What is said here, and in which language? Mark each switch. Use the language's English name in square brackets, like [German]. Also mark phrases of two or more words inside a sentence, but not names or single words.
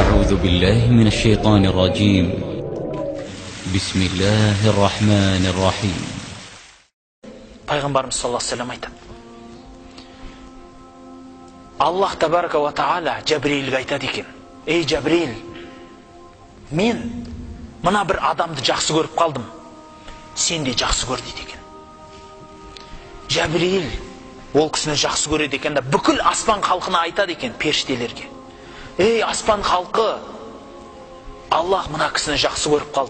[Arabic] أعوذ بالله من الشيطان الرجيم. بسم الله الرحمن الرحيم. [Kazakh] Пайғамбарымыз [Arabic] صلى الله عليه وسلم [Kazakh] айтады. [Arabic] الله تبارك وتعالى [Kazakh] Жабрилге айтады екен: "Ей Жабрил, мен мына бір адамды жақсы көріп қалдым. Сен де жақсы көр" дейді екен. Жабрил ол кісіні жақсы көреді екен да бүкіл аспан халқына айтады екен, періштелерге: "Ей аспан халқы, Аллах мына кісіні жақсы көріп қалды.